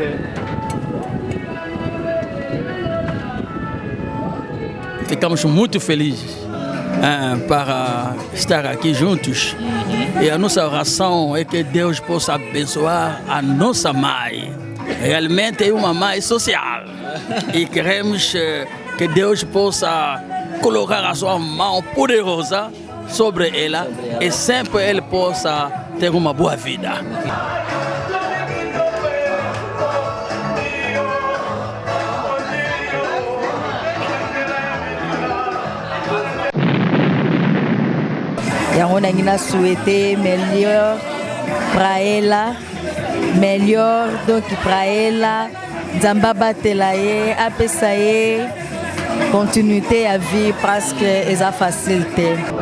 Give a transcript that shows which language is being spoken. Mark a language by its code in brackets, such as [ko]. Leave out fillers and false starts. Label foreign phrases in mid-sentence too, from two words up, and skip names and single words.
[pt] Ficamos muito felizes para estar aqui juntos e a nossa oração é que Deus possa abençoar a nossa mãe. Realmente é uma mãe social e queremos que Deus possa colocar a sua mão poderosa sobre ela e sempre ela possa ter uma boa vida. [ln] yango nangi na [fr] souhaiter meilleur [pt] para ela, [fr] meilleur donc [pt] para ela, [ln] nzambe abatela ye apesa ye continuité ya vie [fr] parce que [ln] eza facile te.